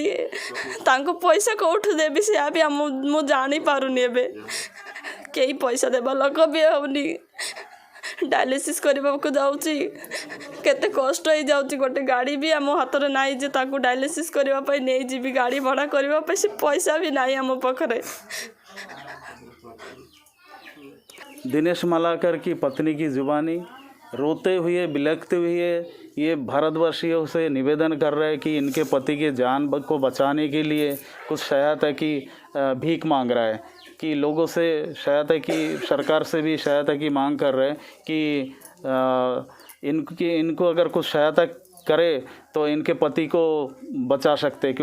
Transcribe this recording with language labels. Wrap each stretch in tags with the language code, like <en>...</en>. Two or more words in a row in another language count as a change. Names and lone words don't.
<or>ତାଙ୍କୁ ପଇସା କେଉଁଠୁ ଦେବି ସେୟା ବି ମୁଁ ଜାଣିପାରୁନି। ଏବେ କେହି ପଇସା ଦେବା ଲୋକ ବି ହେଉନି। ଡାୟାଲିସିସ୍ କରିବାକୁ ଯାଉଛି, କେତେ କଷ୍ଟ ହେଇଯାଉଛି। ଗୋଟେ ଗାଡ଼ି ବି ଆମ ହାତରେ ନାହିଁ ଯେ ତାକୁ ଡାୟାଲିସିସ୍ କରିବା ପାଇଁ ନେଇଯିବି। ଗାଡ଼ି ଭଡ଼ା କରିବା ପାଇଁ ସେ ପଇସା ବି ନାହିଁ ଆମ ପାଖରେ।</or> <hi>दिनेश मालाकर की पत्नी की जुबानी रोते हुए बिलखते हुए ये भारतवासियों से निवेदन कर रहे हैं कि इनके पति के जान को बचाने के लिए कुछ सहायता की भीख मांग रहा है, कि लोगों से सहायता की, सरकार से भी सहायता की मांग कर रहे हैं कि इनको अगर कुछ सहायता करे तो इनके पति को बचा सकते हैं।</hi>